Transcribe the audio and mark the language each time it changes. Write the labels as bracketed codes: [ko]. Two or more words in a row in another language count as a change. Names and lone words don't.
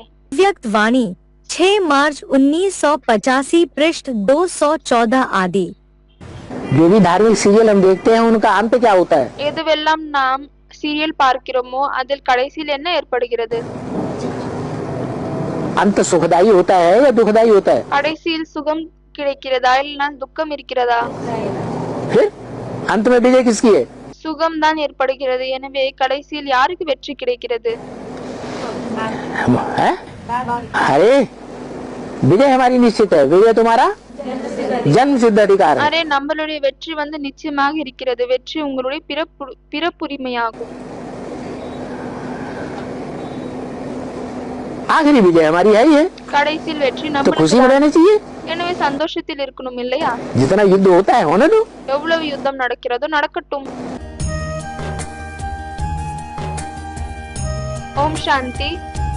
[hi] व्यक्त वाणी 6 मार्च 1985 पृष्ठ 214 आदि। जो भी धार्मिक सीरियल हम देखते हैं उनका अंत क्या होता है? [ta] எதுவெல்லாம் நாம் சீரியல் பார்க்கிறோமோ அதில் கடைசியில் என்ன ஏற்படுகிறது? [hi] अंत सुखदायी होता है या दुखदायी होता है? [ta] கடைசியில் சுகம் கிடைக்கிறதா இல்லைனா துக்கம் இருக்கிறதா? [hi] फिर अंत में विजय किसकी है? [ta] சுகம் தான் ஏற்படுகிறது. எனவே கடைசியில் யாருக்கு வெற்றி கிடைக்கிறது? [hi] अरे विजय हमारी निश्चित है, विजय तुम्हारा जन्म सिद्ध अधिकार है। [ta] அரே நம்மளுடைய வெற்றி நிச்சயமாக இருக்கிறது. வெற்றி உங்களுடைய பிறப்புரிமையாகும். [hi] आखिरी विजय हमारी है ये, [ta] கடைசியில் வெற்றி [hi] तो खुशी में [ta] நம்மளுக்கு. [hi] रहना चाहिए। [ta] எனவே சந்தோஷத்தில் இருக்கணும் இல்லையா? [hi] जितना युद्ध होता है होने दो। [ta] எவ்வளவு யுத்தம் நடக்கிறதோ நடக்கட்டும். ஓம் சாந்தி.